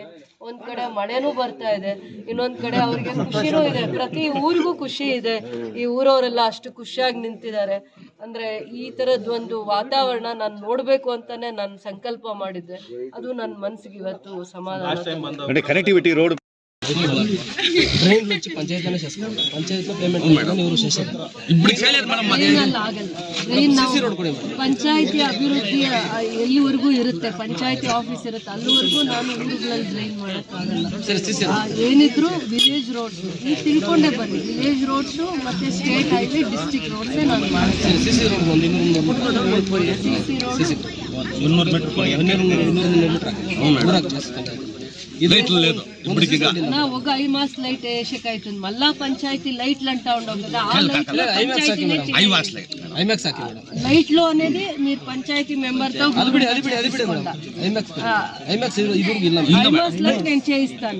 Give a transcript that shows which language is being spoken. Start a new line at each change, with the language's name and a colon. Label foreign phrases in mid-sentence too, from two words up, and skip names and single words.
Kannada: ಒಂದು ಕಡೆ ಮಳೆನೂ ಬರ್ತಾ ಇದೆ, ಇನ್ನೊಂದು ಕಡೆ ಅವ್ರಿಗೆ ಖುಷಿನೂ ಇದೆ. ಪ್ರತಿ ಊರಿಗೂ ಖುಷಿ ಇದೆ. ಈ ಊರವರೆಲ್ಲ ಅಷ್ಟು ಖುಷಿಯಾಗಿ ನಿಂತಿದ್ದಾರೆ. ಅಂದರೆ ಈ ಥರದ್ದು ಒಂದು ವಾತಾವರಣ ನಾನು ನೋಡಬೇಕು ಅಂತಲೇ ನಾನು ಸಂಕಲ್ಪ ಮಾಡಿದ್ದೆ. ಅದು ನನ್ನ ಮನಸ್ಸಿಗೆ ಇವತ್ತು ಸಮಾಧಾನ.
English: connectivity road
Telugu: ಡ್ರೈನ್ వచ్చి పంచాయతీనే చేస్తారు. పంచాయతీలో పేమెంట్
Kannada: ಮಾಡ್ತಾರೆ, ಇವರು ಸೇರ್ತಾರೆ. ಪಂಚಾಯತಿ ಅಭಿವೃದ್ಧಿ ಎಲ್ಲಿವರೆಗೂ ಇರುತ್ತೆ, ಪಂಚಾಯತಿ ಆಫೀಸ್ ಇರುತ್ತೆ, ಅಲ್ಲಿವರೆಗೂ ನಾನು ಊರುಗಳಲ್ಲಿ ಡ್ರೈನ್ ಮಾಡೋಕ್ಕಾಗಲ್ಲ. ಏನಿದ್ರು
English: village roads
Kannada: ಈ ತಿಳ್ಕೊಂಡೇ ಬನ್ನಿ.
English: village roads
Kannada: ಮತ್ತು
English: state highway, district roads
Kannada: ನಾನು ಮಾಡ್ತೀನಿ. ಸಿಸಿ ರೋಡ್ ಒಂದು 200
Telugu: నా ఒక
English: high mast light
Telugu: వేసేకైతుంది. మళ్ళా పంచాయతీ లైట్లు అంటా ఉండవు కదా, ఆ లైట్ లో అనేది మీరు పంచాయతీ మెంబర్ తో
English: high mast light
Telugu: నేను చేయిస్తాను.